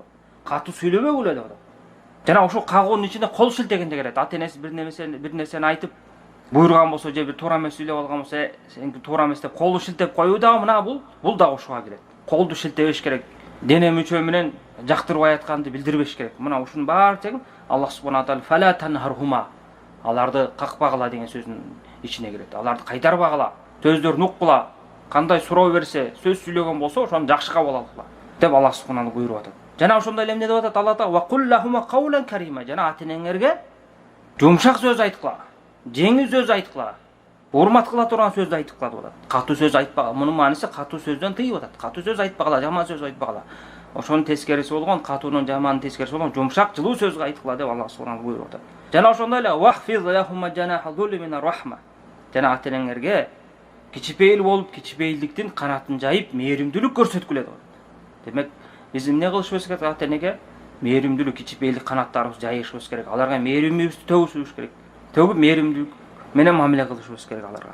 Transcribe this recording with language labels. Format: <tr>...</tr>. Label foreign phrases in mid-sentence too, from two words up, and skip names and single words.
<ky>Катуу сүйлөбөгүлө деп атат. Жана ошо кагуунун ичинде кол шилтегенде келет. Ата энеси бир нерсени айтып буйруган болсо, же бир туура эмес сүйлөп алган болсо, сеники туура эмес деп колду шилтеп коюу дагы мына бул дагы ошого кирет. Колду шилтебеш керек. Дене мүчө менен жактырбай атканды билдирбеш керек. Мына ушунун баардыгы Аллах субхана таала</ky> <ar>فلا تنهرهما.</ar> <ky>Аларды какпагыла деген сөзүнүн ичине кирет. Аларды кайтарбагыла, сөздөрүн уккула, кандай суроо берсе, сөз сүйлөгөн болсо, ошону жакшы кабыл алгыла деп Аллах субхана таала буйруп атат. Жана ошондой эле эмне деп атат Алла Таала?</ky> <ar>وقل لهما قولا كريما.</ar> <ky>Жана ата энеңерге жумшак сөз айткыла, жеңил сөз айткыла, урмат кыла турган сөз айткыла деп атат. Катуу сөз айтпагыла. Мунун мааниси катуу сөздөн тыйып атат. Катуу сөз айтпагыла, жаман сөз айтпагыла. Ошонун тескериси болгон, катуунун жамандын тескериси болгон жумшак, жылуу сөз айткыла деп Аллах субхана буйруп атат. Жана ошондой эле</ky> <ar>واخفض لهما جناح الذل من الرحمة.</ar> <ky>Жана ата энеңерге кичипейил болуп, кичипейилдиктин канатын жайып, мээримдүүлүк көрсөткүлө деп атат. Демек, биз эмне кылышыбыз керек? Ата энеге мээримдүүлүк, кичипейилдик канаттарыбызды жайышыбыз керек. Аларга мээримибизди төгүшүбүз керек. Төгүп мээримдүүлүк менен мамиле кылышыбыз керек аларга.</ky>